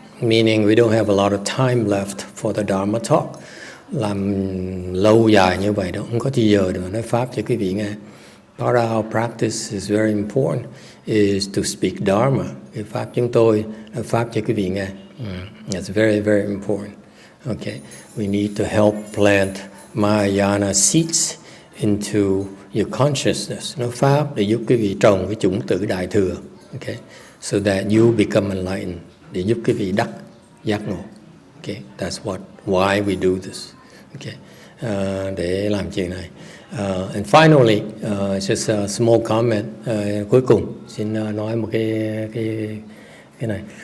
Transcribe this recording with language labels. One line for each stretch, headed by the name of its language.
English: Meaning we don't have a lot of time left for the Dharma talk.
Vietnamese: Làm lâu dài như vậy đó, không có thời giờ để mà nói pháp cho quý vị nghe.
English: Part of our practice is very important, is to speak Dharma.
Vietnamese: Cái pháp chúng tôi nói pháp cho quý vị nghe.
English: That's very, very important. Okay, we need to help plant Mahayana seeds into your consciousness.
Vietnamese: Nói pháp để giúp quý vị trồng cái chủng tử đại thừa.
English: Okay, so that you become enlightened.
Vietnamese: Để giúp quý vị đắc giác ngộ.
English: Okay, that's why we do this. Okay,
Vietnamese: để làm chuyện này.
English: And finally, just a small comment.
Vietnamese: Cuối cùng xin nói một cái này.